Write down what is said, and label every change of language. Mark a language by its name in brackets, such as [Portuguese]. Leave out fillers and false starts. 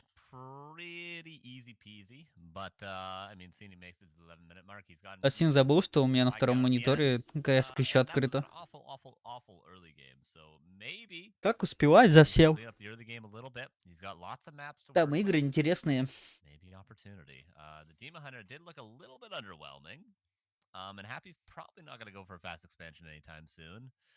[English] Pretty easy peasy, but I mean, Sini makes it to the 11-minute mark. He's gotten. [Russian] Асин забыл, что у меня на втором мониторе КС еще открыто. [English] Awful early game, so maybe. [Russian] Как успевать за всем? [English] Clean up the early game a little bit. He's got lots of maps to [Russian] Там [English] work [Russian] игры [English] with. [Russian] интересные. [English] Maybe an opportunity. The Demon Hunter did look a little bit underwhelming. And Happy's probably not going to go for a fast expansion anytime soon.